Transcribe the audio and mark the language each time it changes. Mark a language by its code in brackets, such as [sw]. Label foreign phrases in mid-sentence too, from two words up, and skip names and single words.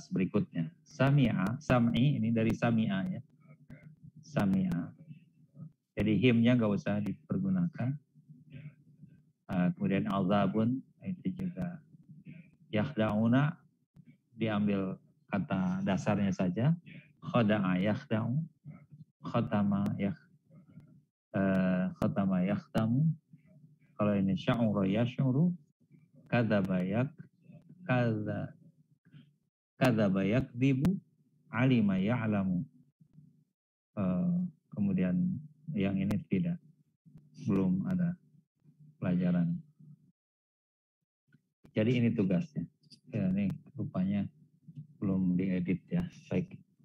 [id] Sami'a, sam'i ini dari sami'a ya. [ar] sami'a. [id] Jadi himnya nggak usah dipergunakan. Kemudian azabun itu juga yakhda'una diambil kata dasarnya saja. [ar] خدع يخدع ختم يختم. [id] Kalau ini [ar] شعر يشعر كذب يكذب, علم يعلم. [id] Kemudian yang ini belum ada pelajaran. Jadi ini tugasnya. Ya, ini rupanya belum diedit ya. Baik.